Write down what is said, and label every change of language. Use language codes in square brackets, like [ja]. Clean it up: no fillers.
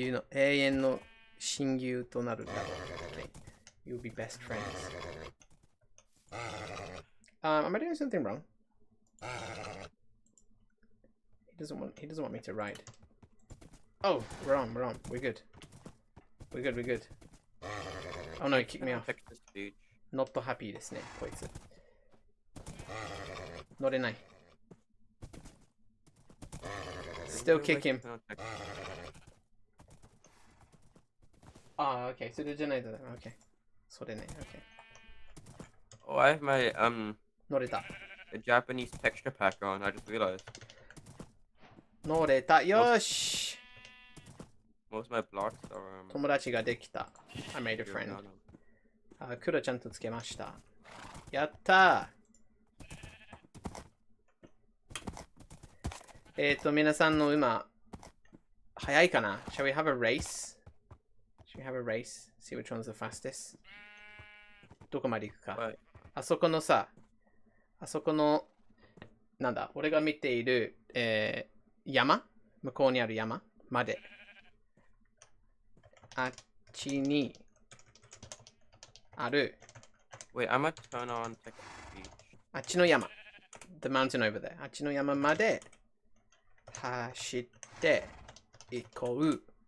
[ja] 永遠の親友となるだろう。 [en] Okay. You'll be best friends. Am I doing something wrong? He doesn't want me to ride. Oh, we're on. We're good. We're good. Oh no, he kicked me off. Not happy [ja] ですね、こいつ。乗れない。 [en] Still kick him. [ja] Okay. それじゃないだろ。Okay. それね。Okay. [en] Oh, I have my [ja] 乗れた。 [en] Japanese texture pack on. I just realized. [ja] 乗れた。よし。 [en] Most of my blocks are [ja] 友達ができた。 [en] I made a friend. [ja] クロちゃんとつけました。やったー。皆さんの馬、早いかな [en] ?Shall we have a race? Shall we have a race? See which one's the fastest? [ja] どこまで行くか。あそこのさ、なんだ、俺が見ている、山向こうにある山まで。あっちにある。 [en] Wait, I'm gonna turn on text speech. [ja] あっちの山。 [en] The mountain over there. [ja] あっちの山まで走って行こう。